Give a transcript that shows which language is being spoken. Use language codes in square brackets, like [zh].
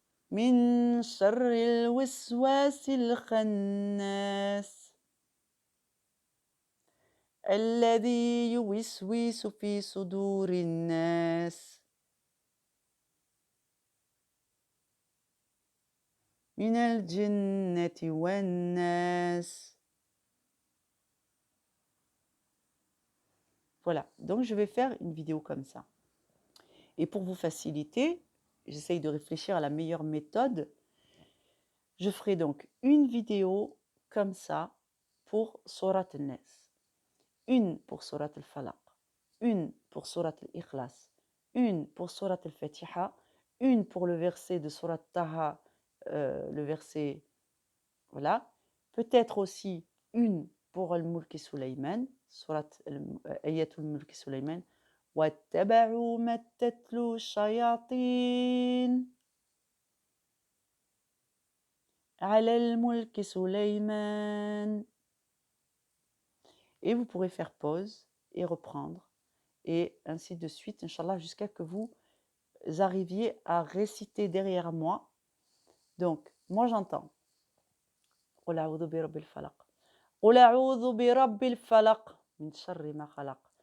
[ar] من شر الوسواس الخناس الذي يوسوس في صدور الناس من الجنة والناس. [fr] Voilà, donc je vais faire une vidéo comme ça. Et pour vous faciliter, j'essaye de réfléchir à la meilleure méthode. Je ferai donc une vidéo comme ça pour Surat al-Nas, une pour Surat al-Falaq, une pour Surat al-Ikhlas, une pour Surat al-Fatiha, une pour le verset de Surat Taha, le verset, voilà. Peut-être aussi une pour al-Mulk Sulayman, Surat Ayatul Mulk Sulayman. [ar] واتبعوا ما تتلو الشياطين على الملك سليمان. [fr] Et vous pourrez faire pause et reprendre, et ainsi de suite, Inch'Allah, jusqu'à que vous arriviez à réciter derrière moi. Donc, moi j'entends. [ar] قل أعوذ برب الفلق. قل أعوذ برب الفلق من شر ما خلق.